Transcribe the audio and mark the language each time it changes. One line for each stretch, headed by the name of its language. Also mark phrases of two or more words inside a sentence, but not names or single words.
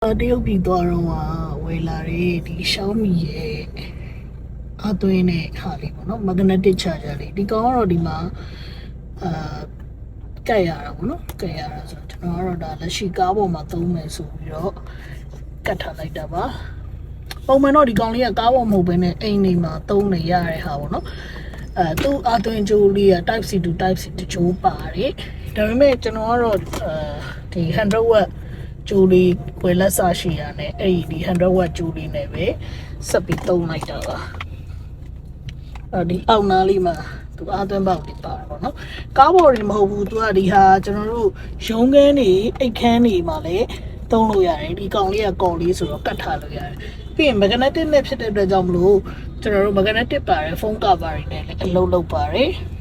Burmese: တရုတ်ပြည်သွားတော့ဝယ်လာတဲ့ဒီ Xiaomi ရဲ့အသွင်းနဲ့ဟာလေးပေါ့နော်
English: magnetic charger
Burmese: လေးဒီကောင်ကတော့ဒီမှာကတ်ရတာပေါ့နော်ကတ်ရတာဆိုတော့ကျွန်တော်ကတော့ဒါလက်ရှိကားပေါ်မှာသုံး မယ်ဆိုပြီးတော့ကတ်ထားလိုက်တာပါပုံမှန်တော့ဒီကောင်လေးကကားပေါ်မဟုတ်ဘဲနဲ့အိမ်နေမှာသုံးနေရတဲ့ဟာပေါ့နော်သူ့အသွင်းကြိုးလေးက
English: type C to type C
Burmese: တချို့ပါတယ်ဒါပေမဲ့ကျွန်တော်ကတော့ဒီ100 wattကျိုးလေးဝယ်လက်စားရှိရနဲ့အဲ့ဒီ100 watt ကျိုးလေးနဲ့ပဲဆက်ပြီးသုံးလိုက်တာပါဒီအောက်နားလေးမှာသူအသွင်းပေါက်တွေပါတယ်ပေါ့နော်ကားပေါ်တွေမဟုတ်ဘူးသူကဒီဟာကျွန်တော်တို့ရုံးခန်းတွေအိတ်ခန်းတွေမှာလည်းသုံးလို့ရတယ်ဒီကောင်လေးကကော်လေးဆိုတော့ကတ်ထားလို့ရတယ်ပြီးရင် magnetic နဲ့ဖြစ်တဲ့အတွက်ကြောင့်မလို့ကျွန်တော်တို့ magnetic ပါတယ်ဖုန်းကပါတွေနဲ့လည်းအလုပ်လုပ်ပါတယ်